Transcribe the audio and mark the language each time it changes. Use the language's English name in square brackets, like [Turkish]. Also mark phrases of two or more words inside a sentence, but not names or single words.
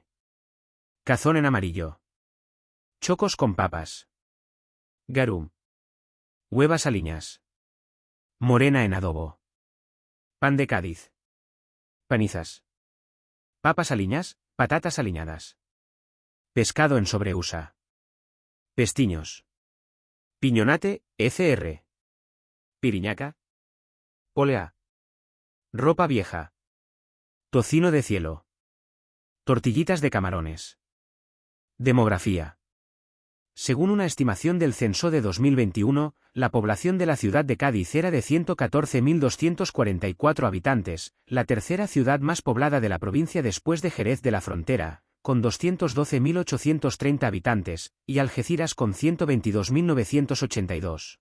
[Spanish] Cazón en amarillo. Chocos con papas. Garum. Huevas aliñas. Morena en adobo. Pan de Cádiz. Panizas. Papas aliñas, patatas aliñadas. Pescado en sobreusa. Pestiños. Piñonate, fr. Piriñaca. Polea. Ropa vieja. Tocino de cielo. Tortillitas de camarones. Demografía. Según una estimación del censo de 2021, la población de la ciudad de Cádiz era de 114.244 habitantes, la tercera ciudad más poblada de la provincia después de Jerez de la Frontera, con 212.830 habitantes, y Algeciras con 122.982.